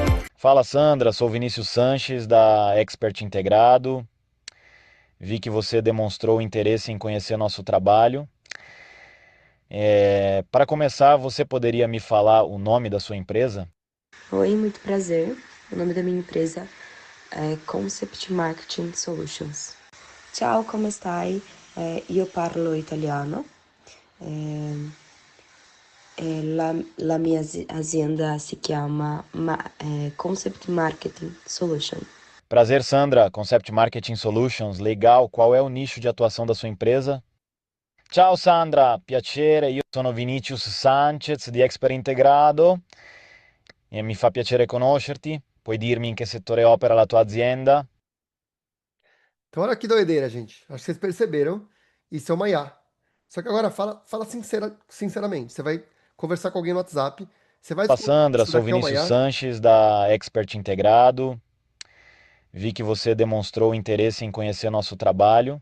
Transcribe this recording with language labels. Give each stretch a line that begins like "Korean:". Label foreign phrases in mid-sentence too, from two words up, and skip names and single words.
Portuguese: Fala Sandra, sou Vinícius Sanches da Expert Integrado. Vi que você demonstrou interesse em conhecer nosso trabalho. Para começar, você poderia me falar o nome da sua empresa? Oi, muito prazer. O nome da minha empresa é Concept Marketing Solutions.
Italian: Ciao, come stai? Io parlo italiano. La mia azienda si chiama Concept Marketing Solutions.
Portuguese: Prazer, Sandra. Concept Marketing Solutions. Legal. Qual é o nicho de atuação da sua empresa?
Italian: Ciao Sandra, piacere. Io sono Vinicius Sanchez di Expert Integrado e mi fa piacere conoscerti. Puoi dirmi in che settore opera la tua azienda?
Portuguese: Então, olha que doideira, gente. Acho que vocês perceberam. Isso é uma IA. Só que agora fala sinceramente. Você vai conversar com alguém no WhatsApp. Você vai Fala descobrir Sandra, isso sou daqui é uma Vinícius IA. Sanches da Expert Integrado. Vi que você demonstrou interesse em conhecer nosso trabalho.